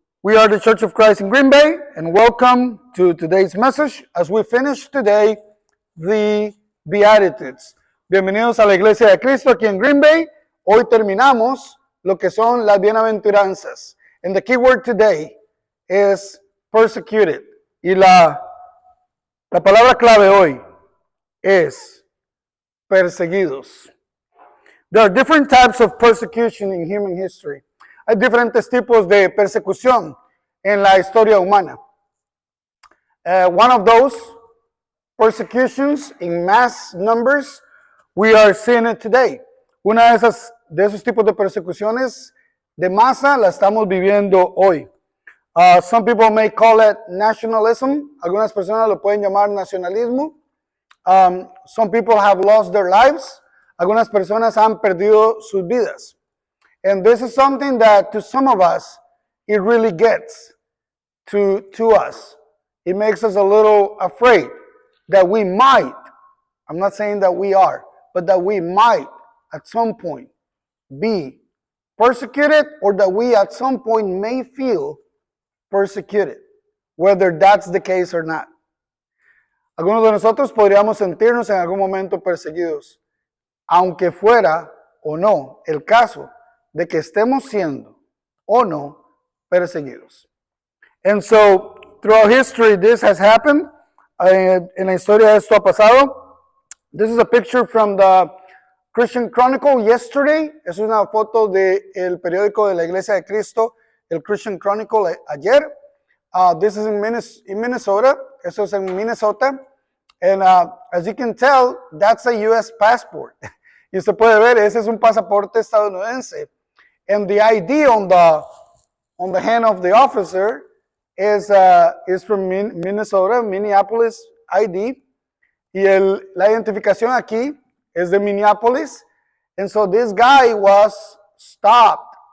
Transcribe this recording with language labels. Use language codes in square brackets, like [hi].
[en] We are the Church of Christ in Green Bay, and welcome to today's message as we finish today the Beatitudes. [es] Bienvenidos a la Iglesia de Cristo aquí en Green Bay. Hoy terminamos lo que son las bienaventuranzas. [en] And the key word today is persecuted. [es] Y la palabra clave hoy es perseguidos. [en] There are different types of persecution in human history. [es] Hay diferentes tipos de persecución en la historia humana. [en] One of those persecutions in mass numbers, we are seeing it today. [es] Una de esos tipos de persecuciones de masa la estamos viviendo hoy. [en] Some people may call it nationalism. [es] Algunas personas lo pueden llamar nacionalismo. [en] Some people have lost their lives. [es] Algunas personas han perdido sus vidas. [en] And this is something that to some of us, it really gets to us. It makes us a little afraid that we might, I'm not saying that we are, but that we might at some point be persecuted, or that we at some point may feel persecuted, whether that's the case or not. [es] Algunos de nosotros podríamos sentirnos en algún momento perseguidos, aunque fuera o no el caso de que estemos siendo o no perseguidos. [en] And so, throughout history, this has happened. [es] En la historia esto ha pasado. [en] This is a picture from the Christian Chronicle yesterday. [es] Es una foto del periódico de la Iglesia de Cristo, el Christian Chronicle, ayer. [en] This is in Minnesota. [es] Eso es en Minnesota. [en] And as you can tell, that's a U.S. passport. [es] Y usted puede ver, ese es un pasaporte estadounidense. [en] And the ID on the hand of the officer is from Minnesota, Minneapolis ID. [es] Y la identificación aquí es de Minneapolis. [en] And so this guy was stopped.